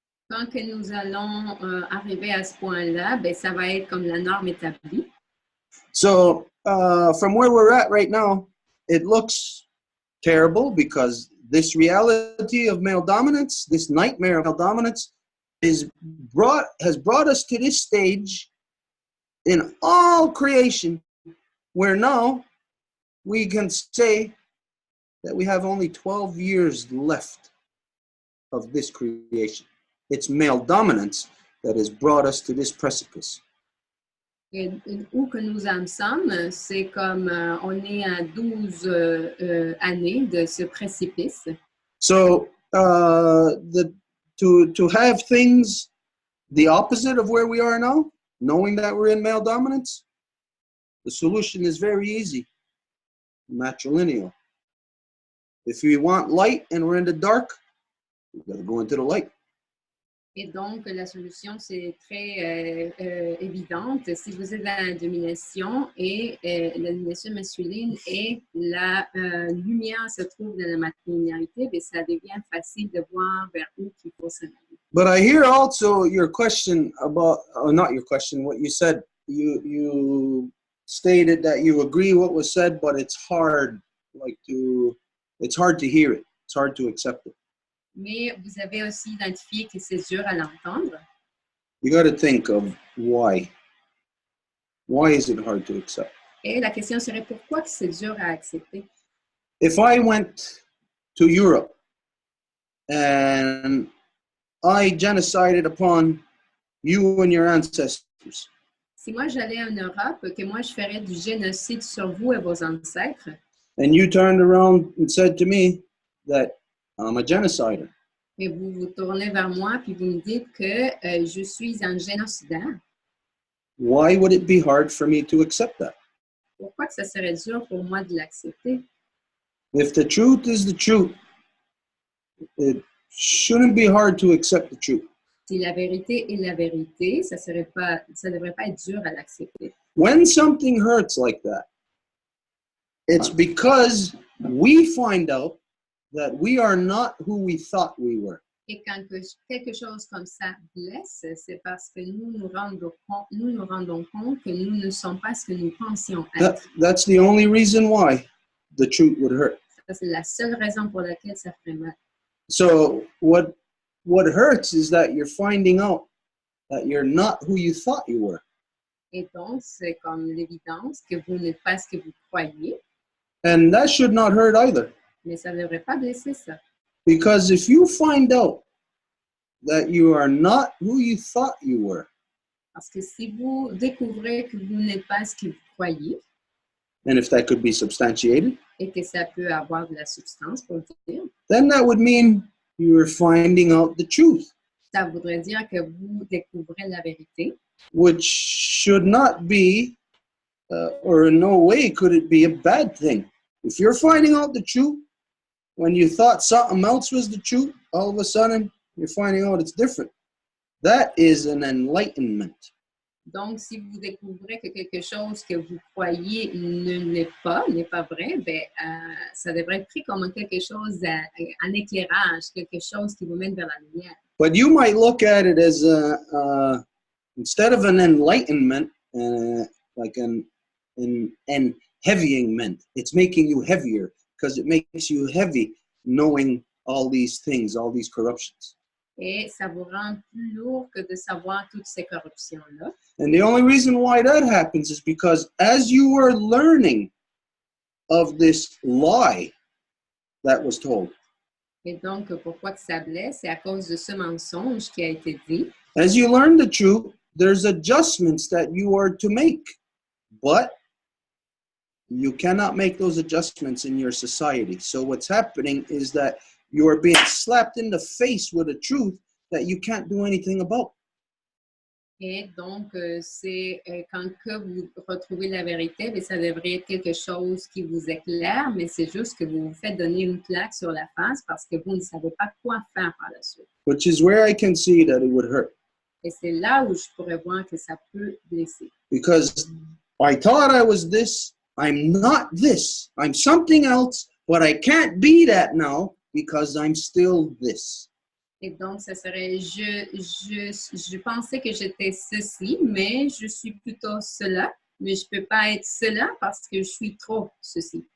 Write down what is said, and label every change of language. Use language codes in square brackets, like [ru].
[fr] Quand que nous allons arriver à ce point-là, ben, ça va être comme la norme établie. [en] So from where we're at right now, it looks terrible because this reality of male dominance, this nightmare of male dominance, has brought us to this stage in all creation where now we can say that we have only 12 years left of this creation. It's male dominance that has brought us to this precipice. [fr] Et où que nous en sommes, c'est comme on est à 12 années de ce précipice. [en] So to have things the opposite of where we are now, knowing that we're in male dominance, the solution is very easy, matrilineal. If we want light and we're in the dark, we've got to go into the light. [fr] Et donc, la solution, c'est très évidente. Si vous êtes dans la domination et la domination masculine et la lumière se trouve dans la matrilinéarité, bien, ça devient facile de voir vers où il faut s'en aller. [en] But I hear also your question about, not your question, what you said. You stated that you agree what was said, but it's hard, it's hard to hear it. It's hard to accept it. [fr] Mais vous avez aussi identifié que c'est dur à l'entendre. [en] You got to think of why. Why is it hard to accept? [fr] Et la question serait pourquoi que c'est dur à accepter? [en] If I went to Europe and I genocided upon you and your ancestors. [fr] Si moi j'allais en Europe, que moi je ferais du génocide sur vous et vos ancêtres. [en] And you turned around and said to me that I'm a genocider. [fr] Et vous vous tournez vers moi puis vous me dites que je suis un génocidaire. [en] Why would it be hard for me to accept that? [fr] Pourquoi que ça serait dur pour moi de l'accepter? [en] If the truth is the truth, it shouldn't be hard to accept the truth. [fr] Si la vérité est la vérité, ça devrait pas être dur à l'accepter. [en] When something hurts like that, it's because we find out that we are not who we thought we were. [fr] Et quand quelque chose comme ça blesse, c'est parce que nous nous rendons compte que nous ne sommes pas ce que nous pensions être. [en] That's the only reason why the truth would hurt. [fr] Ça, c'est la seule raison pour laquelle ça ferait mal. [en] So what hurts is that you're finding out that you're not who you thought you were. [fr] Et donc, c'est comme l'évidence que vous n'êtes pas ce que vous croyez. [en] And that should not hurt either. [fr] Mais ça ne devrait pas blesser ça. [en] Because if you find out that you are not who you thought you were, [fr] parce que si vous découvrez que vous n'êtes pas ce que vous croyez, [en] and if that could be substantiated, [fr] et que ça peut avoir de la substance pour le dire, [en] then that would mean you are finding out the truth. [fr] Ça voudrait dire que vous découvrez la vérité. [en] Which should not be, or in no way could it be a bad thing. If you're finding out the truth, when you thought something else was the truth, all of a sudden, you're finding out it's different. That is an enlightenment. [fr] Donc, si vous découvrez que quelque chose que vous croyez n'est pas vrai, ben, ça devrait être pris comme quelque chose, un éclairage, quelque chose qui vous mène vers la lumière. [en] But you might look at it as instead of an enlightenment, like an heavyingment. It's making you heavier because it makes you heavy knowing all these things, all these corruptions. [fr] Et ça vous rend plus lourd que de savoir toutes ces corruptions-là. [en] And the only reason why that happens is because as you are learning of this lie that was told. [fr] Et donc, pourquoi que ça blesse? C'est à cause de ce mensonge qui a été dit. [en] As you learn the truth, there's adjustments that you are to make, but you cannot make those adjustments in your society. So what's happening is that you are being slapped in the face with a truth that you can't do anything about. [fr] Et donc, c'est quand que vous retrouvez la vérité, bien, ça devrait être quelque chose qui vous éclaire, mais c'est juste que vous vous faites donner une claque sur la face parce que vous ne savez pas quoi faire par la suite. [en] Which is where I can see that it would hurt. [fr] Et c'est là où je pourrais voir que ça peut blesser. [en] Because I thought I was this, I'm not this. I'm something else, but I can't be that now because I'm still this. [fr] Et donc, ça serait, je pensais que j'étais ceci, mais je suis plutôt cela, mais je ne peux pas être cela parce que je suis trop ceci.